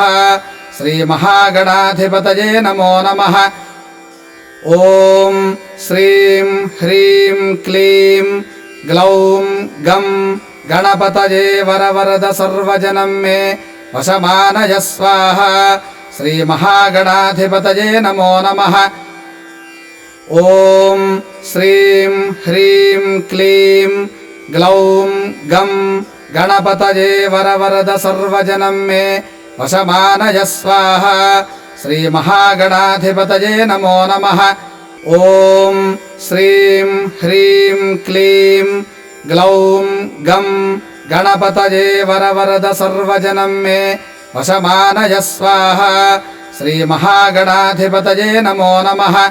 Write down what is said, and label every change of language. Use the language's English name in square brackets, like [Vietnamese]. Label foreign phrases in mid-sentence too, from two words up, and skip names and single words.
[Sanskrit] శ్రీ మహాగణాధిపతయే నమో నమః. ఓం శ్రీం హ్రీం క్లీం గ్లౌం గం గణపతయే వరవరద సర్వజనం మే వశమానయ స్వాహ. శ్రీ మహాగణాధిపతయే నమో నమః. ॐ श्रीं ह्रीं क्लीं ग्लौं गं गणपतये वरवरद सर्वजनं मे वशमानय स्वाहा श्रीमहागणाधिपतये नमो नमः ॐ श्रीं ह्रीं क्लीं ग्लौं गं गणपतये वरवरद सर्वजनं मे वशमानय स्वाहा श्रीमहागणाधिपतये नमो नमः